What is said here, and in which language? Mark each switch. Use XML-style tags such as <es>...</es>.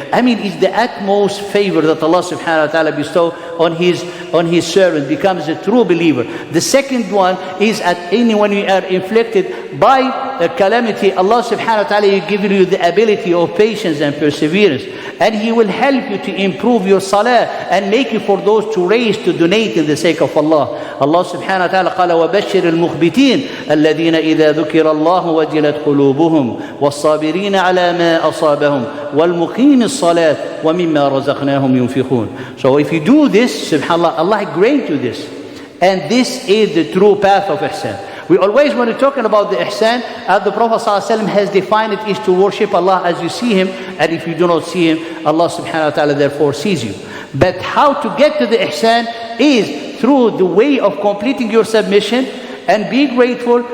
<en>I mean, it's the utmost favor that Allah subhanahu wa ta'ala bestow on his servant, becomes a true believer. The second one is, at anyone you are inflicted by a calamity, Allah subhanahu wa ta'ala will give you the ability of patience and perseverance, and He will help you to improve your salah and make you for those to raise, to donate in the sake of Allah.</en> <ar>Allah subhanahu wa ta'ala قال وبشر المخبتين الذين إذا ذكر الله وجلت قلوبهم والصابرين على ما أصابهم والمقيم الصلاة ومما رزقناهم ينفقون.</ar> <en>So if you do this, subhanallah, Allah grant you this, and this is the true path of ihsan. We always, when we're talking about the ihsan, as the Prophet ﷺ has defined it, is to worship Allah as you see Him, and if you do not see Him, Allah subhanahu wa ta'ala therefore sees you. But how to get to the ihsan is through the way of completing your submission and be grateful.</en>